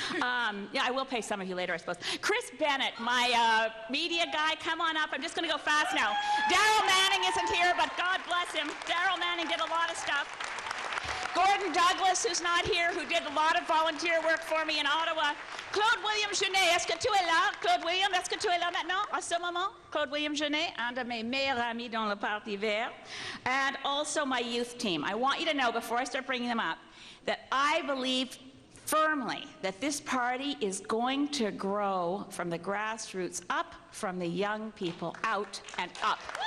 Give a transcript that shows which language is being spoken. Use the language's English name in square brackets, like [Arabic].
[English] Yeah, I will pay some of you later, I suppose. Chris Bennett, my media guy, come on up. I'm just going to go fast now. Daryl Manning isn't here, but God bless him. Daryl Manning did a lot of stuff. Gordon Douglas, who's not here, who did a lot of volunteer work for me in Ottawa. [French] Claude William Genet, est-ce que tu es là? Claude William, est-ce que tu es là maintenant, à ce moment? Claude William Genet, un de mes meilleurs amis dans le Parti Vert. [English] And also my youth team. I want you to know, before I start bringing them up, that I believe firmly that this party is going to grow from the grassroots up, from the young people out and up.